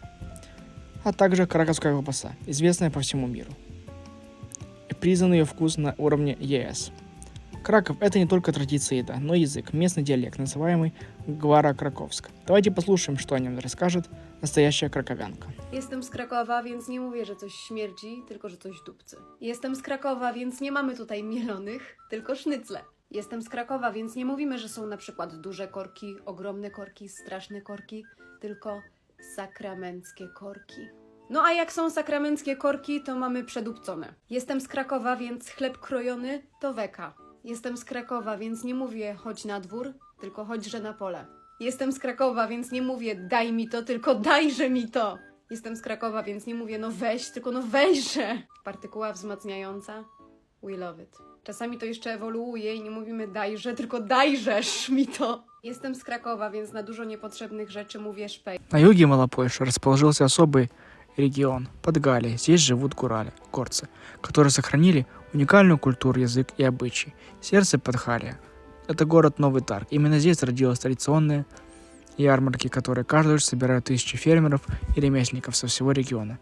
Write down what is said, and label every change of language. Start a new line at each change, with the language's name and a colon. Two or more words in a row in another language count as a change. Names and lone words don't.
Russian: А также краковская колбаса, известная по всему миру. И признан ее вкус на уровне ЕС. Краков – это не только традиция еда, но и язык, местный диалект, называемый Гвара-Краковск. Давайте послушаем, что о нем расскажет настоящая краковянка.
Polish: Jestem z Krakowa, więc nie mówię, że coś śmierdzi, tylko że coś dupcy. Jestem z Krakowa, więc nie mamy tutaj mielonych, tylko sznycle. Jestem z Krakowa, więc nie mówimy, że są na przykład duże korki, ogromne korki, straszne korki, tylko sakramenckie korki. No a jak są sakramenckie korki, to mamy przedupcone. Jestem z Krakowa, więc chleb krojony to weka. Jestem z Krakowa, więc nie mówię chodź na dwór, tylko chodźże na pole. Jestem z Krakowa, więc nie mówię daj mi to, tylko dajże mi to. Jestem z Krakowa, więc nie mówię no weź, tylko no weźże. Partykuła wzmacniająca.
English: We love it.
Polish: Czasami to jeszcze ewoluuje i nie mówimy dajże, tylko dajżesz mi to. Jestem z Krakowa, więc na dużo niepotrzebnych rzeczy mówię szpej.
Russian: На юге Малопольши расположился особый регион – Подгалия. Здесь живут горцы, которые сохранили уникальную культуру, язык и обычаи. Сердце Подгалия – это город Новый Тарг. Именно здесь родились традиционные ярмарки, которые каждый год собирают тысячи фермеров и ремесленников со всего региона.